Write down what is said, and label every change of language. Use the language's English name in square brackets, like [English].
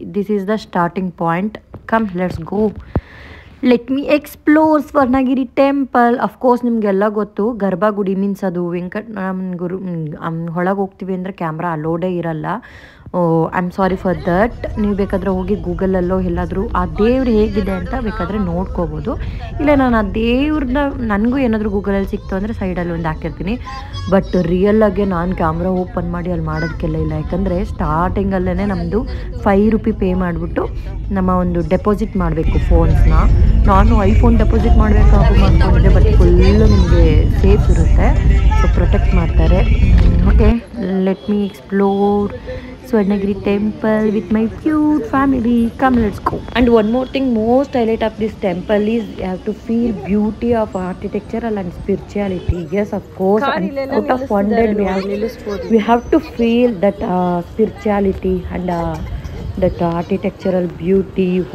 [English] This is the starting point. Come, let's go. Let me explore Swarnagiri temple. [Kannada] Of course ನಿಮಗೆಲ್ಲ ಗೊತ್ತು, ಗರ್ಭಗುಡಿ means ಅದು ಗುರು ಒಳಗೆ ಹೋಗ್ತೀವಿ ಅಂದರೆ ಕ್ಯಾಮ್ರಾ ಅಲೋಡೇ ಇರಲ್ಲ. [English] I am sorry for that. [Kannada] ನೀವು ಬೇಕಾದರೆ ಹೋಗಿ ಗೂಗಲಲ್ಲೋ ಎಲ್ಲಾದರೂ ಆ ದೇವ್ರು ಹೇಗಿದೆ ಅಂತ ಬೇಕಾದರೆ ನೋಡ್ಕೋಬೋದು. ಇಲ್ಲ ನಾನು ಆ ದೇವ್ರನ್ನ ನನಗೂ ಏನಾದರೂ ಗೂಗಲಲ್ಲಿ ಸಿಕ್ತು ಅಂದರೆ ಸೈಡಲ್ಲಿ ಒಂದು ಹಾಕಿರ್ತೀನಿ. ಬಟ್ ರಿಯಲ್ಲಾಗೆ ನಾನು ಕ್ಯಾಮ್ರಾ ಓಪನ್ ಮಾಡಿ ಅಲ್ಲಿ ಮಾಡೋದಕ್ಕೆಲ್ಲ ಇಲ್ಲ. ಯಾಕಂದರೆ ಸ್ಟಾರ್ಟಿಂಗಲ್ಲೇ ನಮ್ಮದು 5 ರೂಪಿ ಪೇ ಮಾಡಿಬಿಟ್ಟು ನಮ್ಮ ಒಂದು ಡೆಪಾಸಿಟ್ ಮಾಡಬೇಕು ಫೋನ್ಸ್ನ. ನಾನು ಐಫೋನ್ ಡೆಪಾಸಿಟ್ ಮಾಡಬೇಕಾಗು ಮಾಡ್ಕೊಂಡಿದ್ದೆ, ಬಟ್ ಫುಲ್ಲು ನಿಮಗೆ ಸೇಫ್ ಇರುತ್ತೆ. ಸೊ ಪ್ರೊಟೆಕ್ಟ್ ಮಾಡ್ತಾರೆ. [English] Okay, let me explore Swarnagiri temple with my cute family. Come, let's go. And one more thing, most highlight of this temple is you have to feel beauty of architectural and spirituality. Yes, of course, and out of 100 we have to feel that spirituality and that architectural beauty.